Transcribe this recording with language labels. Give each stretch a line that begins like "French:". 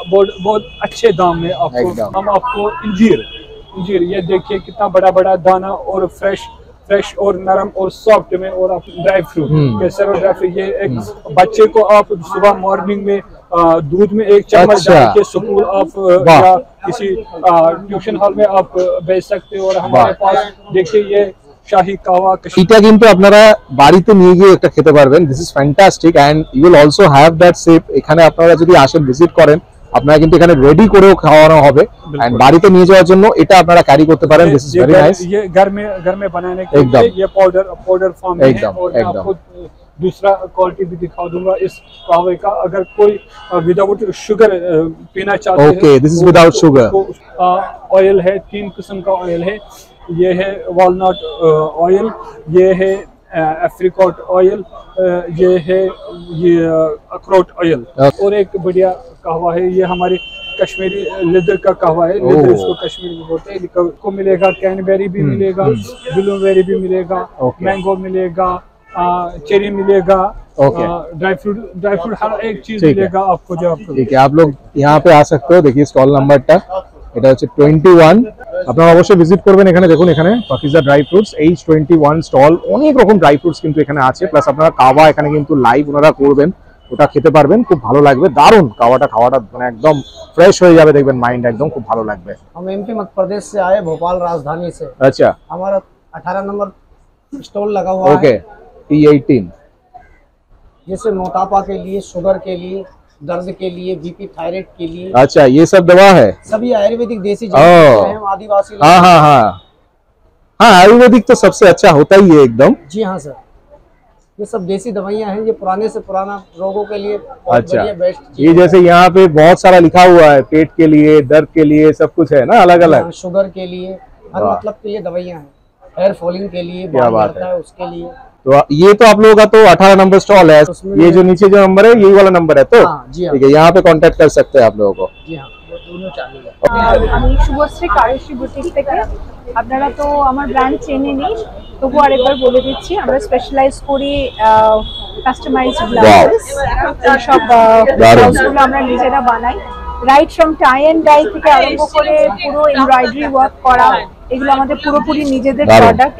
Hindi: बहुत अच्छे दाम में आपको हम आपको इंजीर ये देखिए कितना बड़ा बड़ा दाना, और फ्रेश और नरम और सॉफ्ट में, और आप ड्राई फ्रूट केसर और ड्राई फ्रूट। ये एक बच्चे को आप सुबह मॉर्निंग में दूध में एक चम्मच डाल के स्कूल आप या किसी ट्यूशन हॉल में आप बेच सकते हो। और हमारे पास देखिए ये শাহী কাওয়া।
Bangla: এটা কিন্তু আপনারা বাড়িতে নিয়ে গিয়ে একটা খেতে পারবেন।
English: This is fantastic and you will also have that shape.
Bangla: এখানে আপনারা যদি আসেন ভিজিট করেন, আপনারা কিন্তু এখানে রেডি করেও খাওয়ানো হবে, এন্ড বাড়িতে নিয়ে যাওয়ার জন্য এটা আপনারা ক্যারি করতে পারেন।
English: This is very nice.
Hindi: ये घर में बनाने के लिए ये पाउडर फॉर्म में है। और मैं आपको दूसरा क्वालिटी भी दिखा दूंगा इस कावे का। अगर कोई विदाउट शुगर पीना चाहते हैं,
English: Okay, this is without sugar.
Hindi: Oil है, 3 किस्म का ऑयल है। ये है वॉलनट ऑयल, ये है एप्रिकॉट ऑयल, ये है ये अखरोट ऑयल। और एक बढ़िया कहवा है, ये हमारी कश्मीरी लेदर का कहवा है। लेदर इसको कश्मीरी में बोलते हैं। को मिलेगा कैनबेरी भी मिलेगा, ब्लूबेरी भी मिलेगा, मैंगो मिलेगा, चेरी मिलेगा, ड्राई फ्रूट हर एक चीज मिलेगा आपको। जो आपको ठीक है, आप लोग यहाँ पे आ सकते हो। देखिए स्टल
Bangla: নাম্বারটা, এটা হচ্ছে 21। আপনারা অবশ্যই ভিজিট করবেন। এখানে দেখুন, এখানে Pakeezah dry fruits H21 stall. অনেক রকম ড্রাই ফ্রুটস কিন্তু এখানে আছে, প্লাস আপনারা কাওয়া এখানে কিন্তু লাইভ ওনারা করবেন, ওটা খেতে পারবেন। খুব ভালো লাগবে, দারুণ। কাওয়াটা খাওয়াটা মানে একদম ফ্রেশ হয়ে যাবে, দেখবেন মাইন্ড একদম খুব ভালো লাগবে।
Hindi: हम एमपी मध्य प्रदेश से आए, भोपाल राजधानी से। अच्छा, हमारा 18 नंबर स्टॉल लगा हुआ ओके। है। T18 जैसे मोटापा के लिए, शुगर के लिए, दर्द के लिए, बीपी थायराइड के लिए। अच्छा, ये सब दवा है। सभी आयुर्वेदिक देसी जड़ी हैं, आदिवासी। हाँ हाँ हाँ हाँ, आयुर्वेदिक तो सबसे अच्छा होता ही है एकदम। जी हाँ सर, ये सब देसी दवाइयाँ हैं। ये पुराने से पुराना रोगों के लिए अच्छा, बेस्ट। ये जैसे यहाँ पे बहुत सारा लिखा हुआ है, पेट के लिए, दर्द के लिए, सब कुछ है ना अलग अलग। शुगर के लिए, हर मतलब के लिए दवाइयाँ हैं। हेयर फॉलिंग के लिए, क्या बात है उसके लिए। तो ये तो आप लोगों का तो 18 नंबर स्टॉल है। ये जो नीचे जो नंबर है, यही वाला नंबर है तो जी हाँ, ठीक है, यहाँ पे कांटेक्ट कर सकते हैं आप लोगों को। जी हाँ, दोनों चालू है।
Bangla: আমি শুভশ্রী কারেশি বুটিক থেকে। আপনারা তো আমার ব্র্যান্ড চেনেনি, তবু আরেকবার বলে দিচ্ছি, আমরা স্পেশালাইজ করি কাস্টমাইজড ব্লাউজেস। সব ব্লাউজগুলো আমরা নিজেরা বানাই। Right from tie and die থেকে আরম্ভ করে পুরো এমব্রয়ডারি ওয়ার্ক করা, এগুলো আমাদের পুরোপুরি নিজেদের প্রোডাক্ট।